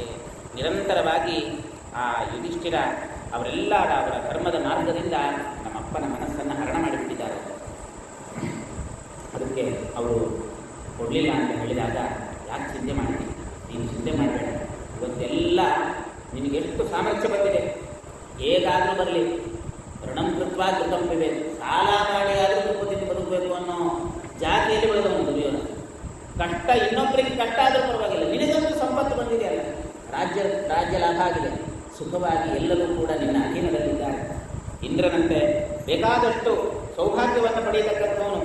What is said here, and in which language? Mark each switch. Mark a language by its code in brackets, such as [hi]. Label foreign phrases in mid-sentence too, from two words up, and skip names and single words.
[kn] ನಿರಂತರವಾಗಿ ಆ ಯುಧಿಷ್ಠಿರ ಅವರೆಲ್ಲರ ಅವರ ಧರ್ಮದ ಮಾರ್ಗದಿಂದ ನಮ್ಮ ಅಪ್ಪನ ಮನಸ್ಸನ್ನು ಹರಣ ಮಾಡಿಬಿಟ್ಟಿದ್ದಾರೆ. ಅದಕ್ಕೆ ಅವರು ಕೊಡಲಿಲ್ಲ ಅಂತ ಹೇಳಿದಾಗ, ಯಾಕೆ ಚಿಂತೆ ಮಾಡ್ತೀನಿ? ನೀನು ಚಿಂತೆ ಮಾಡಬೇಡ, ಇವತ್ತೆಲ್ಲ ನಿನಗೆಷ್ಟು ಸಾಮರ್ಥ್ಯ ಬಂದಿದೆ, ಹೇಗಾದರೂ ಬರಲಿ, [sa] ಋಣಂ ಕೃತ್ವ ಕೃತಂ ಪಿಬೇಕ್, [kn] ಸಾಲ ಮಾಡಿ ಆದರೂ ದುಪ್ಪದಿಂದ ಬದುಕಬೇಕು ಅನ್ನೋ ಜಾತಿಯಲ್ಲಿ ಬೆಳೆದವನು ದುರ್ಯೋಧನ. ಕಷ್ಟ ಇನ್ನೊಬ್ಬರಿಗೆ ಕಷ್ಟ ಆದರೂ ಪರವಾಗಿಲ್ಲ, ನಿನಗಂತೂ ಸಂಪತ್ತು ಬಂದಿದೆಯಲ್ಲ, ರಾಜ್ಯ ಲಾಭ ಆಗಿದೆ, ಸುಖವಾಗಿ ಎಲ್ಲರೂ ಕೂಡ ನಿನ್ನ ಅಧೀನದಲ್ಲಿದ್ದಾರೆ. ಇಂದ್ರನಂತೆ ಬೇಕಾದಷ್ಟು ಸೌಭಾಗ್ಯವನ್ನು ಪಡೆಯತಕ್ಕಂಥವನು.